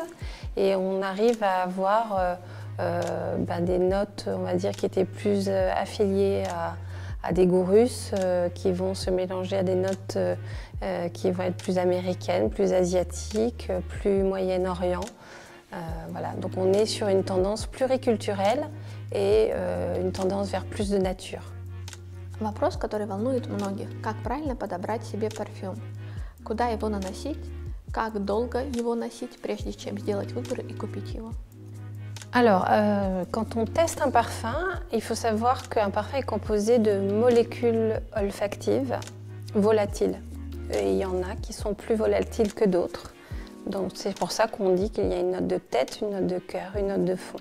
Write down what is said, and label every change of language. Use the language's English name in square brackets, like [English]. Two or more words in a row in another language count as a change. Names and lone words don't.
[French] Et on arrive à avoir des notes, on va dire, qui étaient plus affiliées à des goûts russes, qui vont se mélanger à des notes qui vont être plus américaines, plus asiatiques, plus Moyen-Orient. Voilà. Donc on est sur une tendance pluriculturelle et une tendance vers plus de nature. [Russian] Вопрос, который волнует многих. Как правильно подобрать себе парфюм? Куда его наносить? Как долго его носить, прежде чем сделать выбор и купить его? [French] Alors, quand on teste un parfum, il faut savoir qu'un parfum est composé de molécules olfactives volatiles. Et il y en a qui sont plus volatiles que d'autres. Donc c'est pour ça qu'on dit qu'il y a une note de tête, une note de cœur, une note de fond.